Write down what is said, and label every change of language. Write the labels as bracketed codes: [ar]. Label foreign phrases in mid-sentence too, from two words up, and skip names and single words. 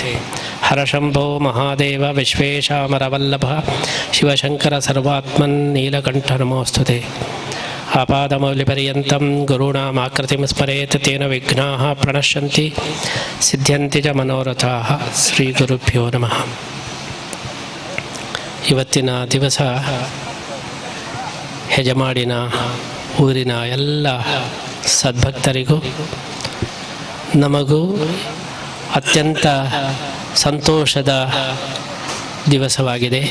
[sa] हरशम्भो महादेव विश्वेशामरवल्लभ शिवशङ्कर सर्वात्मन् नीलकण्ठ नमोऽस्तुते। आपादमौलिपर्यन्तं गुरूणामाकृतिं स्मरेत् तेन विघ्नाः प्रणश्यन्ति सिद्ध्यन्ति च मनोरथाः। ಶ್ರೀಗುರುಭ್ಯೋ ನಮಃ. [kn] ಇವತ್ತಿನ ದಿವಸ ಹೆಜಮಾಡಿನ ಊರಿನ ಎಲ್ಲ ಸದ್ಭಕ್ತರಿಗೂ ನಮಗೂ ಅತ್ಯಂತ ಸಂತೋಷದ ದಿವಸವಾಗಿದೆ.